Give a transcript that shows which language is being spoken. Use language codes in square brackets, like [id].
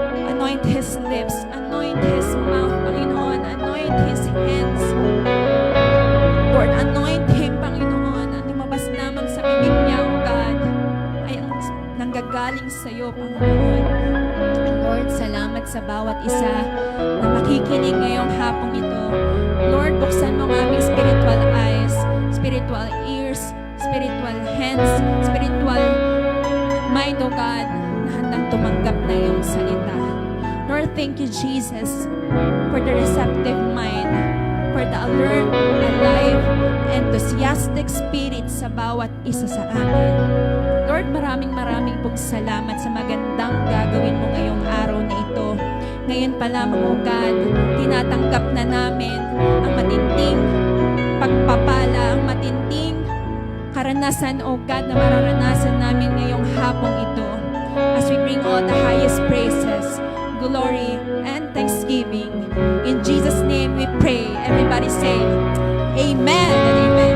[en] Anoint his lips, anoint his mouth, Panginoon, anoint his hands. Lord, anoint him, Panginoon. [tl] Ang lumabas lamang sa bibig niya, O God, ay ang nanggagaling sa iyo, Panginoon. Lord, salamat sa bawat isa na makikinig ngayong hapong ito. Lord, buksan mo ang aming [en] spiritual eyes, spiritual ears, spiritual hands, spiritual mind, [tl] O God, na handang tumanggap na iyong salita. [en] Lord, thank you, Jesus, for the receptive mind, for the alert, alive, enthusiastic spirit [tl] sa bawat isa sa amin. Lord, maraming pong salamat sa magandang gagawin mo ngayong araw na ito. Ngayon pa lamang, O God, tinatanggap na namin ang matinding pagpapala, ang matinding karanasan, O God, na mararanasan namin ngayong hapong ito. [en] As we bring all the highest praises, glory, and thanksgiving. In Jesus' name we pray. Everybody say, Amen and Amen.